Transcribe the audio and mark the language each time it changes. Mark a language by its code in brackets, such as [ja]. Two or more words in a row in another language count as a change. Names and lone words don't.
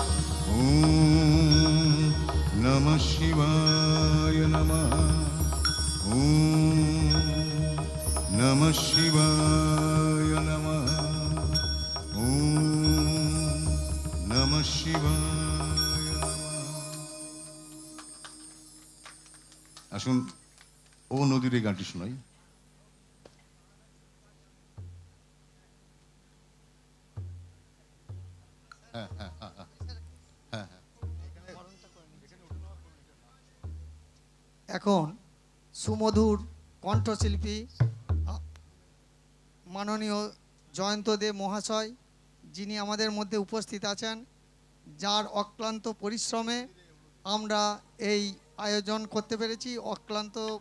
[sa] ओम नमः शिवाय नमः, ओम नमः शिवाय नमः, ओम नमः शिवाय नमः। [bn] আসুন ও নদীর এই গানটি শোনাই। এখন সুমধুর কণ্ঠশিল্পী মাননীয় জয়ন্ত দেব মহাশয়, যিনি আমাদের মধ্যে উপস্থিত আছেন, যার অক্লান্ত পরিশ্রমে আমরা এই আয়োজন করতে পেরেছি অক্লান্ত